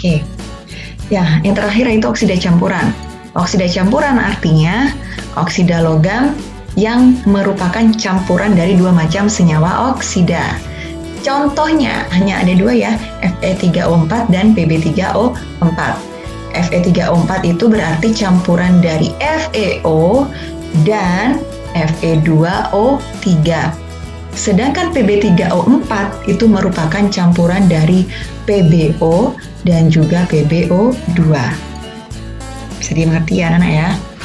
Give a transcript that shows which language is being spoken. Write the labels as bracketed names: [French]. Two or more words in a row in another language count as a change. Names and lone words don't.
[Indonesian] Oke. Ya, yang terakhir yaitu oksida campuran. Oksida campuran artinya oksida logam yang merupakan campuran dari dua macam senyawa oksida. Contohnya hanya ada dua ya, Fe3O4 dan Pb3O4. Fe3O4 itu berarti campuran dari FeO dan Fe2O3. Sedangkan Pb3O4 itu merupakan campuran dari PbO dan juga PbO2. Bisa dimengerti ya anak-anak ya?